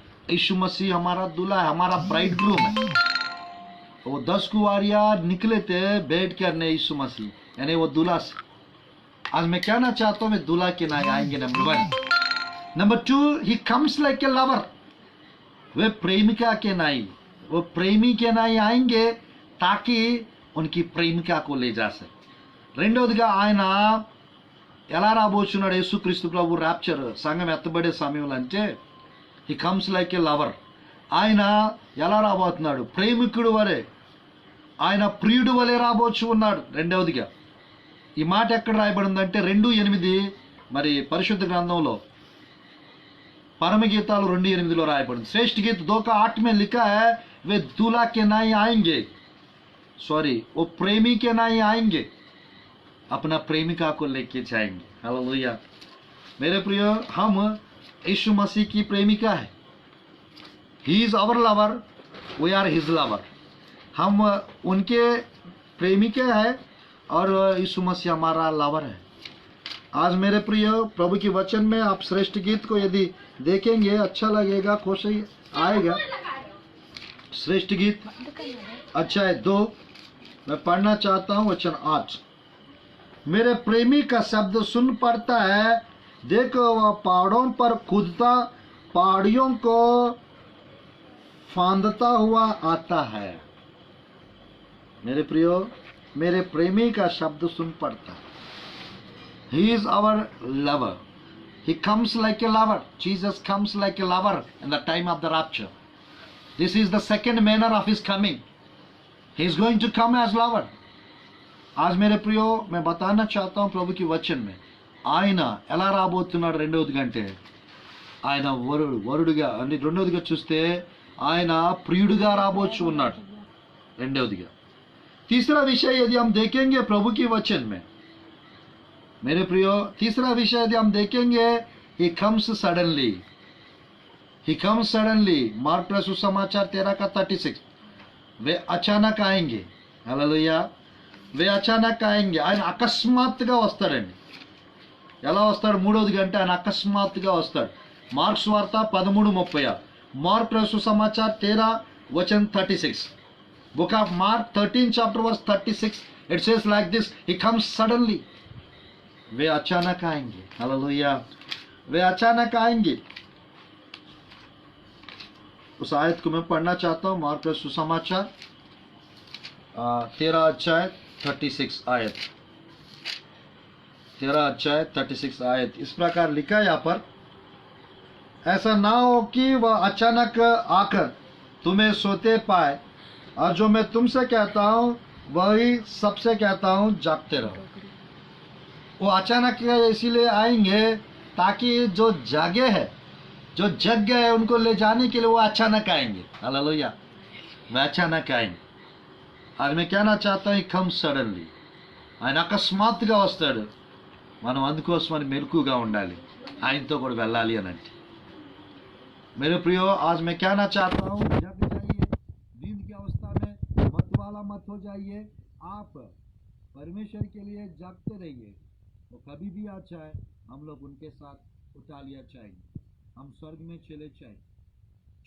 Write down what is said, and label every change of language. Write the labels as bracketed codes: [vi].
[hi] यीशु मसीह हमारा दूल्हा है, हमारा ब्राइड ग्रूम है। वो 10 कुवारियां निकले थे बैठ करने यीशु मसीह, यानी वो दूल्हा से। आज मैं कहना चाहता हूं वे दूल्हा के नाई आएंगे। Number 1। Number 2, [en] He comes like a lover. [hi] वे प्रेमिका के नाई, वो प्रेमी के नाई आएंगे ताकि उनकी प्रेमिका को ले जा सके। [te] రెండోదిగా ఆయన ఎలా రాబోచున్నాడు యేసుక్రీస్తు ప్రభు రాప్చర్ సంఘం ఎత్తబడే సమయంలో అంటే [en] He comes like a lover. [te] ఆయన ఎలా రాబోతున్నాడు? ప్రేమికుడు వలె, ఆయన ప్రియుడు వలె రాబోచు ఉన్నాడు. రెండవదిగా ఈ మాట ఎక్కడ రాయబడిందంటే 2:8 మరి పరిశుద్ధ గ్రంథంలో परमगीतालु 2:8 రాయబడింది। [hi] श्रेष्ठ गीत 2:8 में लिखा है वे दूल्हा के नाई आएंगे, सॉरी वो प्रेमी के नाई आएंगे, अपना प्रेमिका को लेके जाएंगे। हालेलुया। मेरे प्रियो, हम यीशु मसीह की प्रेमिका है। [en] He is our lover, we are his lover. [hi] हम उनके प्रेमिका है और यीशु मसीह हमारा लवर है। आज मेरे प्रिय प्रभु के वचन में आप श्रेष्ठ गीत को यदि देखेंगे अच्छा लगेगा, खुशी आएगा। श्रेष्ठ गीत अध्याय 2 मैं पढ़ना चाहता हूं वचन 8। मेरे प्रेमी का शब्द सुन पड़ता है, देखो वह पहाड़ों पर कूदता, पहाड़ियों को फांदता हुआ आता है। मेरे प्रियो, मेरे प्रेमी का शब्द सुन पड़ता है। [en] He is our lover. He comes like a lover. Jesus comes like a lover in the time of the rapture. This is the second manner of his coming. He is going to come as lover. [hi] आज मेरे प्रियो मैं बताना चाहता हूं प्रभु की वचन में [te] ఆయన ఎలా రాబోతున్నాడు రెండవదిగా అంటే ఆయన వరుడుగా అంటే రెండవదిగా చూస్తే ఆయన ప్రియుడుగా రాబోచు ఉన్నాడు రెండవదిగా। [hi] तीसरा विषय यदि हम देखेंगे प्रभु की वचन में मेरे प्रियो, तीसरा विषय यदि हम देखेंगे [en] he comes suddenly, he comes suddenly। [hi] Mark सुसमाचार 13:36 वे अचानक आएंगे। हालेलुया। वे अचानक आएंगे। [te] ఆయన అకస్మాత్తుగా వస్తాడండి। ఎలా వస్తాడు? మూడోదిగా అంటే ఆయన అకస్మాత్తుగా వస్తాడు। మార్క్ సువార్త 13:36, mark సుసమాచాर 13:36, [en] book of Mark 13 chapter verse 36, it says like this, he comes suddenly। [hi] वे अचानक आएंगे। हालेलुया। वे अचानक आएंगे। उस आयत को मैं पढ़ना चाहता हूं। मार्क सुसमाचार 13 अध्याय 36 आयत, 13 अध्याय 36 आयत इस प्रकार लिखा है यहाँ पर, ऐसा ना हो कि वह अचानक आकर तुम्हें सोते पाए, और जो मैं तुमसे कहता हूं वही सबसे कहता हूं, जागते रहो। वो अचानक इसीलिए आएंगे ताकि जो जागे है, जो जग गए उनको ले जाने के लिए वो अचानक आएंगे। हालेलुया। वे अचानक आएंगे। आज मैं कहना चाहता हूँ [en] come suddenly, [te] ఆయన అకస్మాత్తుగా వస్తాడు। మనం అందుకోసమని మెలకుగా ఉండాలి, ఆయనతో కూడా వెళ్ళాలి అని అంటే। [hi] मेरे प्रियो, आज मैं कहना चाहता हूँ जग जाइए, नींद की अवस्था में मत वाला मत हो जाइए। आप परमेश्वर के लिए जागते रहिए, वो कभी भी आ जाए हम लोग उनके साथ उठा लिया जाएंगे, हम स्वर्ग में चले जाएंगे।